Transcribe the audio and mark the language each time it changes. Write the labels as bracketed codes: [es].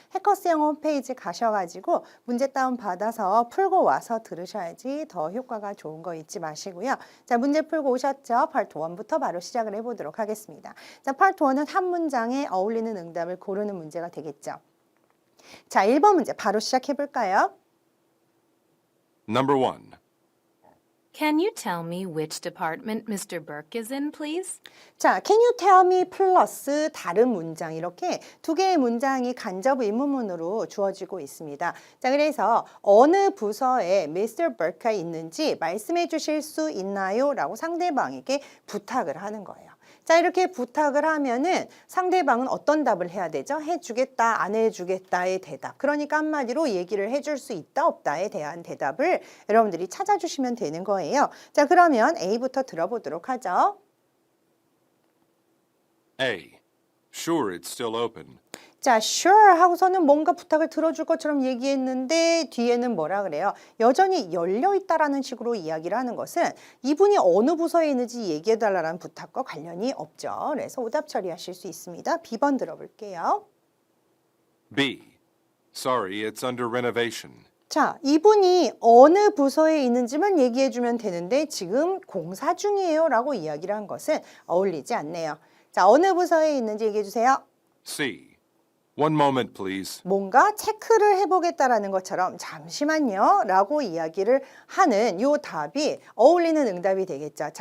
[ko] 해커스 영어 홈페이지 가셔가지고 문제 다운 받아서 풀고 와서 들으셔야지 더 효과가 좋은 거 잊지 마시고요. 자, 문제 풀고 오셨죠? 파트 1부터 바로 시작을 해보도록 하겠습니다. 자, 파트 1은 한 문장에 어울리는 응답을 고르는 문제가 되겠죠. 자, 1번 문제 바로 시작해 볼까요? [en] Number 1. Can you tell me which department Mr. Burke is in, please? [ko] 자, [en] can you tell me [ko] 플러스 다른 문장 이렇게 두 개의 문장이 간접 의문문으로 주어지고 있습니다. 자, 그래서 어느 부서에 Mr. Burke가 있는지 말씀해 주실 수 있나요? 라고 상대방에게 부탁을 하는 거예요. 자, 이렇게 부탁을 하면은 상대방은 어떤 답을 해야 되죠? 해주겠다, 안 해주겠다의 대답. 그러니까 한마디로 얘기를 해줄 수 있다, 없다에 대한 대답을 여러분들이 찾아주시면 되는 거예요. 자, 그러면 A부터 들어보도록 하죠. [en] A. Sure, it's still open. [ko] 자, sure 하고서는 뭔가 부탁을 들어줄 것처럼 얘기했는데 뒤에는 뭐라 그래요? 여전히 열려있다라는 식으로 이야기를 하는 것은 이분이 어느 부서에 있는지 얘기해달라는 부탁과 관련이 없죠. 그래서 오답 처리하실 수 있습니다. B번 들어볼게요. [en] B. Sorry, it's under renovation. [ko] 자, 이분이 어느 부서에 있는지만 얘기해주면 되는데 지금 공사 중이에요 라고 이야기를 한 것은 어울리지 않네요. 자, 어느 부서에 있는지 얘기해주세요. [en] C. One moment, please. [ko] 뭔가 체크를 해보겠다라는 것처럼 잠시만요 라고 이야기를 하는 요 답이 어울리는 응답이 되겠죠.